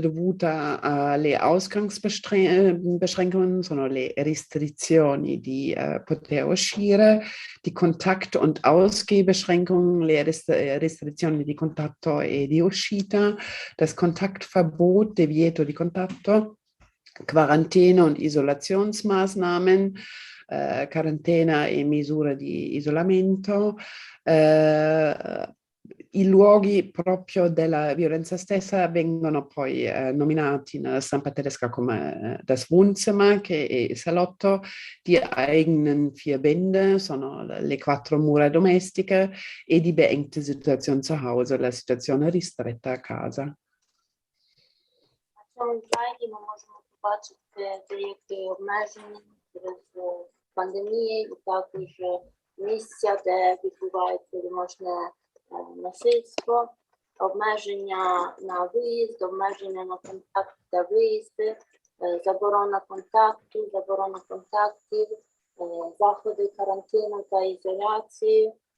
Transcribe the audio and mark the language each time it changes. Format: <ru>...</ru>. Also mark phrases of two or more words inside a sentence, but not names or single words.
<it>dovuta alle Ausgangsbeschränkungen, sono le restrizioni di poter uscire,</it> <de>die Kontakt- und Ausgehbeschränkungen,</de> <it>le restrizioni di contatto e di uscita,</it> <de>das Kontaktverbot,</de> <it>divieto di contatto,</it> <de>Quarantäne- und Isolationsmaßnahmen,</de> <it>quarantena e misure di isolamento, i luoghi proprio della violenza stessa vengono poi nominati nella stampa tedesca come</it> <de>das Wohnzimmer,</de> <it>che è il salotto,</it> <de>die eigenen vier Wände,</de> <it>sono le quattro mura domestiche, e</it> <de>die beengte Situation zu Hause,</de> <it>la situazione ristretta a casa.</it> <uk>На цьому слайді ми можемо побачити деякі обмеження через пандемії, і також місця, де відбувається домашнє насильство, обмеження на виїзд, обмеження на контакт та виїзди, заборона контакту, заборона контактів, заходи карантину та ізоляції.</uk>